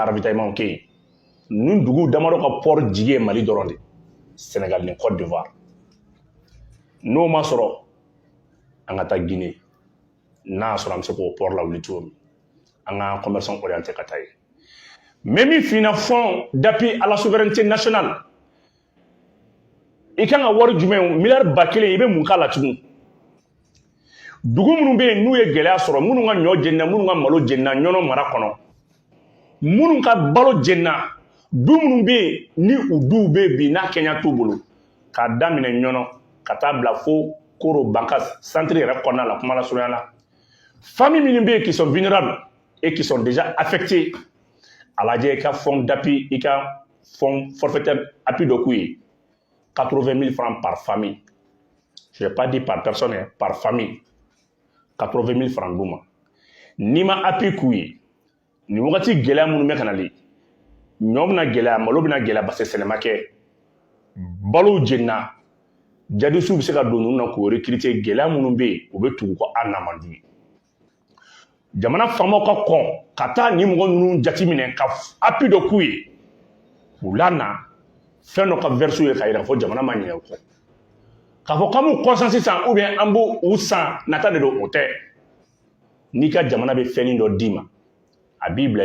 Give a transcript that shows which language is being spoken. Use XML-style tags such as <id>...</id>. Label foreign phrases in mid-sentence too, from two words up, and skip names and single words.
<bm>ka ravitaillement kɛ yen ninnu duguw damadɔ ka port jigi ye Mali dɔrɔn de Sénégal ni Côte d'Ivoire n'o ma sɔrɔ an ka taa Guinée n'a sɔrɔ an bɛ se k'o port lawuli cogo min an ka commerçant orienté ka taa yen mais min finna</bm> <fr>fonds d'appui à la souveraineté nationale</fr> <bm>i kan ka wari jumɛn miliyari 1,000 i bɛ mun k'a la tugun dugu minnu bɛ yen n'u ye gɛlɛya sɔrɔ minnu ka ɲɔ jenina minnu ka malo jenina ɲɔnɔ mara kɔnɔ minnu ka balo jenina du minnu bɛ yen ni u duw bɛ yen bi n'a kɛɲɛ t'u bolo k'a daminɛ ɲɔnɔ ka taa bila fo Koro Bankas centre yɛrɛ kɔnɔna la kuma la surunya la famille minnu bɛ yen</bm> <fr>qui sont vulnérables et qui sont déjà affectés</fr> <bm>a lajɛ i ka</bm> <fr>fonds d'appui</fr> <bm>i ka</bm> <fr>fonds forfaitaire appui</fr> <bm>dɔ k'u ye</bm> <fr>80,000 francs par famille je n'ai pas dit par personne hein, par famille 80,000 francs</fr> <bm>d'u ma n'i ma appui k'u ye nin wagati gɛlɛya minnu bɛ ka nalen ɲɔ bɛna gɛlɛya malo bɛna gɛlɛya parce que sɛnɛ ma kɛ balow jenina jadisiw bɛ se ka don ninnu na k'o recruter gɛlɛya minnu bɛ yen u bɛ tugu ko an na man di ye jamana faamaw ka kɔn ka taa nin mɔgɔ ninnu jateminɛ ka appui dɔ k'u ye k'u lana fɛn dɔ ka verseau ye k'a jira fɔ jamana ma ɲinɛ o kɔ k'a fɔ k'an b'u kɔsan sisan</bm> <fr>ou bien</fr> <bm>an b'u san nata de don o tɛ n'i ka jamana bɛ fɛnnin dɔ d'i ma a b'i bila</bm>